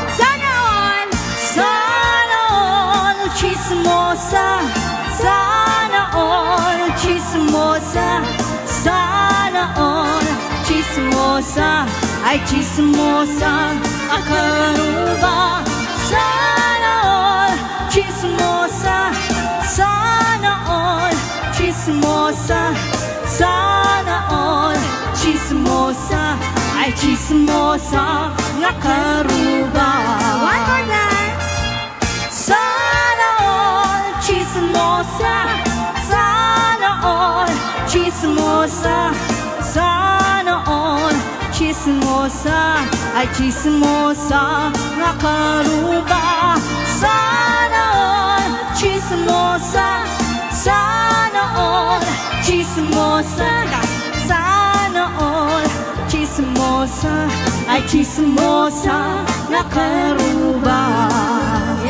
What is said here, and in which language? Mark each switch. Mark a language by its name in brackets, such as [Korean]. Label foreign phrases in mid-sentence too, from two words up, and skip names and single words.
[Filipino] Chismosa, sana all chismosa, sana all chismosa, ay chismosa akaruba. Sana all chismosa, sana all chismosa, sana all chismosa, ay chismosa akaruba. [English] One more time. [Filipino] Sana all chismosa, sana all chismosa, sana all chismosa, ay chismosa [Iloko] nga karuba. [Filipino] Sana all chismosa, sana all chismosa, sana all chismosa, ay chismosa [Iloko] nga karuba.